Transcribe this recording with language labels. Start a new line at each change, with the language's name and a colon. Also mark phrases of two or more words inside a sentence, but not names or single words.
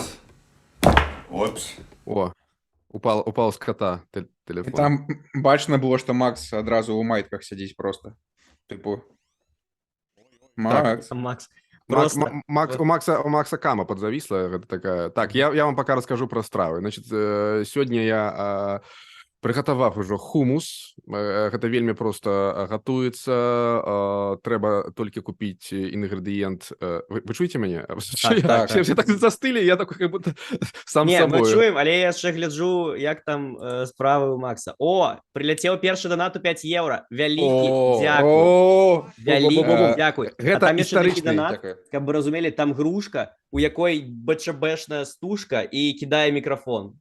Russian: Опс. О, упал з кота телефон.
Belarusian: Там бачна было, што Макс адразу ў майтках сядзіць просто. Тыпу. Макс. Макс.
Russian: У Макса кама подзависла.
Belarusian: Гэта такая...
Russian: Так, я вам пока расскажу про стравы.
Belarusian: Значит, сёння я... прыгатаваў ужо хумус. Гэта вельмі проста гатуецца. Трэба толькі купіць інгрэдыент. Вы чуеце мяне?
Russian: Все так застылі, я такой как будто сам
Belarusian: Не,
Russian: собою.
Belarusian: мы чуем, але я яшчэ гляджу, як там справы у Макса.
Russian: О, прилетел першы донат у 5 евро.
Belarusian: Вялікі дзякуй. Вялікі дзякуй. А там яшчэ такі донат, каб вы разумелі, там грушка, у якой БЧБшная стужка і кідае мікрафон.